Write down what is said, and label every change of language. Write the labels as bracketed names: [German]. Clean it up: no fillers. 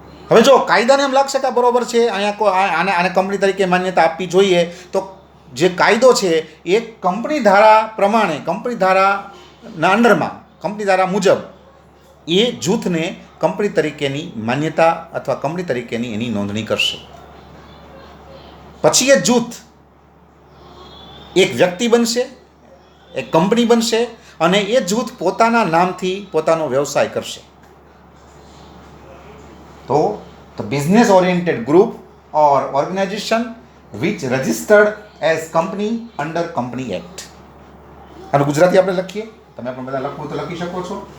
[Gujarati] હવે જો કાયદાને એમ લાગશે કે બરોબર છે, અહીંયા આને કંપની તરીકે માન્યતા આપવી જોઈએ, તો જે કાયદો છે એ કંપની ધારા પ્રમાણે, કંપની ધારાના અંડરમાં, કંપની ધારા મુજબ એ જૂથને કંપની તરીકેની માન્યતા અથવા કંપની તરીકેની એની નોંધણી કરશે. પછી એ જૂથ એક વ્યક્તિ બનશે, એક કંપની બનશે અને એ જૂથ પોતાના નામથી પોતાનો વ્યવસાય કરશે. તો [English] the business oriented group or organization which registered as company under company act. [Gujarati] આનું ગુજરાતી આપણે લખીએ, તમે પણ બધા લખવું તો લખી શકો છો.